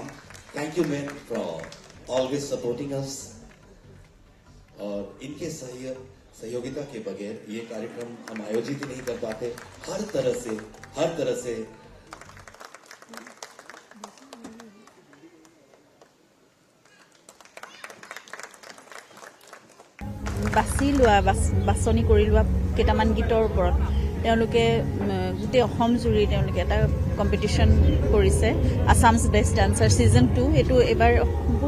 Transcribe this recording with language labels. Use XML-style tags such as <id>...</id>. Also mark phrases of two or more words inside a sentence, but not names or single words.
<en>Thank you, men, for always supporting us.</en> <hi>और इनके सहयोगिता के बगैर ये कार्यक्रम हम आयोजित नहीं कर पाते. हर तरह से</hi> <as>বাছনি কৰি লোৱা কেইটামান গীতৰ ওপৰত তেওঁলোকে গোটেই অসম জুৰি তেওঁলোকে এটা কম্পিটিশ্যন কৰিছে আসামছ বেষ্ট ডান্সাৰ ছিজন 2 এইটো এবাৰ সম্পূৰ্ণ</as>